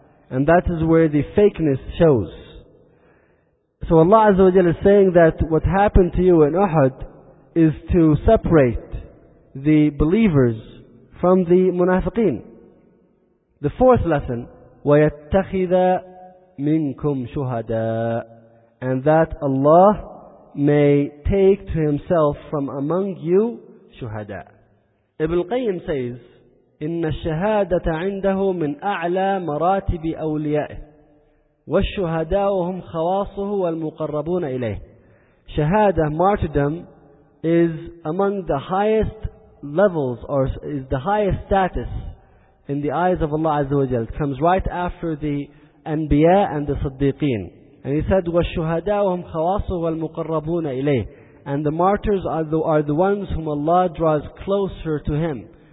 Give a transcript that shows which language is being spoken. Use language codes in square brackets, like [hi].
[en] And that is where the fakeness shows. So Allah Azza wa Jal is saying that what happened to you in Uhud is to separate the believers from the munafiqeen. The fourth lesson, [ar] وَيَتَّخِذَ مِنْكُمْ شُهَدَاءَ [en] and that Allah may take to Himself from among you shuhada. Ibn Qayyim says, [ar] إِنَّ الشَّهَادَةَ عِنْدَهُ مِنْ أَعْلَى مَرَاتِبِ أَوْلِيَائِهِ وَالشُّهَدَاءُ هُمْ خَوَاصُهُ وَالْمُقَرَّبُونَ إِلَيْهِ. [en] Shahada, martyrdom, is among the highest levels, or is the highest status in the eyes of Allah Azza wa Jal. It comes right after the Anbiya and the Siddiqeen. And he said, [ar] وَالشُّهَدَاءُ هُمْ خَوَاصُهُ وَالْمُقَرَّبُونَ إِلَيْهِ [en] and the martyrs are the ones whom Allah draws closer to Him.